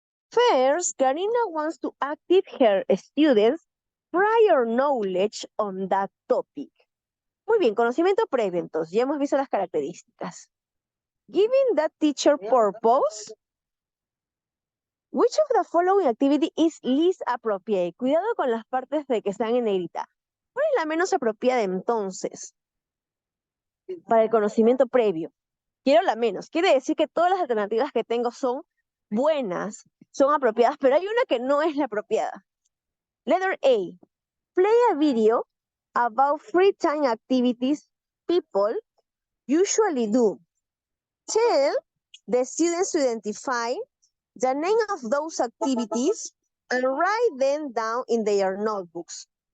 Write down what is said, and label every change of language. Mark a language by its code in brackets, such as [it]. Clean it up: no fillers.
[en] First, Karina wants to active her students' prior knowledge on that topic. [es] Muy bien, conocimiento previo, entonces, ya hemos visto las características. [en] Giving that teacher purpose, which of the following activity is least appropriate? [es] Cuidado con las partes de que están en negrita. ¿Cuál es la menos apropiada entonces? Para el conocimiento previo. Quiero la menos. Quiere decir que todas las alternativas que tengo son buenas, son apropiadas, pero hay una que no es la apropiada. [en] Letter A. Play a video about free time activities people usually do. Tell the students to identify the name of those activities and write them down in their notebooks.